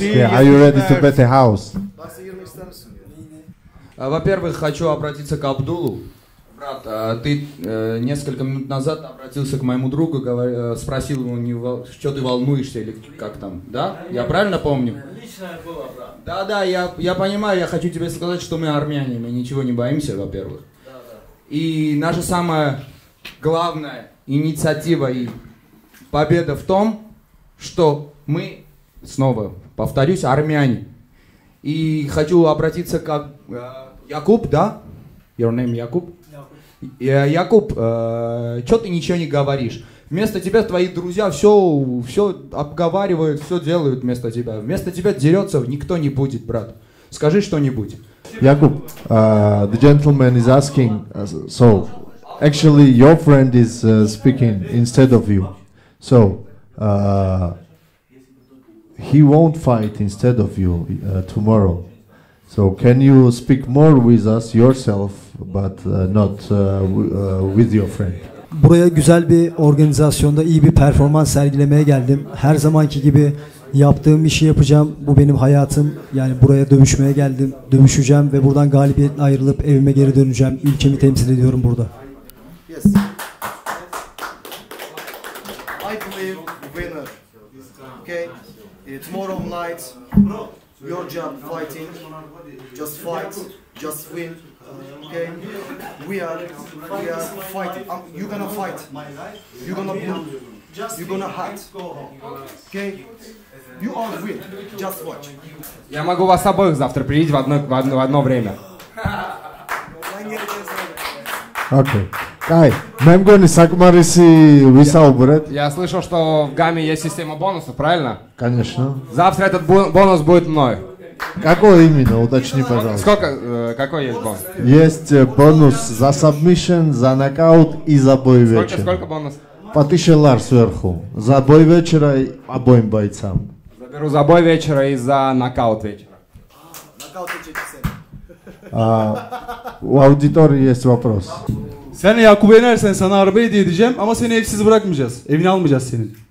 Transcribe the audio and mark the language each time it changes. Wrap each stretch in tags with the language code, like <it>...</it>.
<en>Yeah, are you ready to bet a house?</en> <ru>Во-первых, хочу обратиться к Абдулу. Брат, ты несколько минут назад обратился к моему другу, спросил его, что ты волнуешься или как там, да? Я правильно помню? Личное было, брат. Да, я понимаю, я хочу тебе сказать, что мы армяне, мы ничего не боимся, во-первых. Да. И наша самая главная инициатива и победа в том, что мы, снова повторюсь, армяне. И хочу обратиться к Якуб, да?</ru> <en>Your name Якуб?</en> <ru>Якуб, что ты ничего не говоришь? Вместо тебя твои друзья все обговаривают, все делают вместо тебя. Вместо тебя дерется никто не будет, брат. Скажи что-нибудь.</ru> <en>Jakub, the gentleman is asking, so actually your friend is speaking instead of you. So he won't fight instead of you tomorrow. So can you speak more with us yourself, but not with your friend?</en> <tr>Buraya güzel bir organizasyonda iyi bir performans sergilemeye geldim. Her zamanki gibi yaptığım işi yapacağım. Bu benim hayatım. Yani buraya dövüşmeye geldim. Dövüşeceğim ve buradan galibiyetle ayrılıp evime geri döneceğim. Ülkemi temsil ediyorum burada.</tr> <en>Yes. I believe winner. Okay. Tomorrow night, your job fighting. Just fight. Just win. Okay, we are fighting. You're gonna fight. You're gonna blue. You're gonna hide. Okay, you all win. Just watch.</en> <ru>Я могу вас обоих завтра привить в одно время.</ru> <en>Okay.</en> <ka>Кай, მე მგონი საკმარისი ვისაუბრეთ.</ka> <ru>Я слышал, что в ГАМе есть система бонусов, правильно? Конечно. Завтра этот бонус будет мной. Какой именно? Уточни, пожалуйста. Какой есть бонус? Есть бонус за submission, за нокаут и за бой вечера. Сколько бонус? Потышелар сверху. За бой вечера и обоим бойцам. Заберу за бой вечера и за нокаут вечера. У аудитории есть вопрос.</ru> <tr>Sen Yakup'u yenersen sana araba hediye edeceğim ama seni evsiz bırakmayacağız. Evini almayacağız senin.</tr>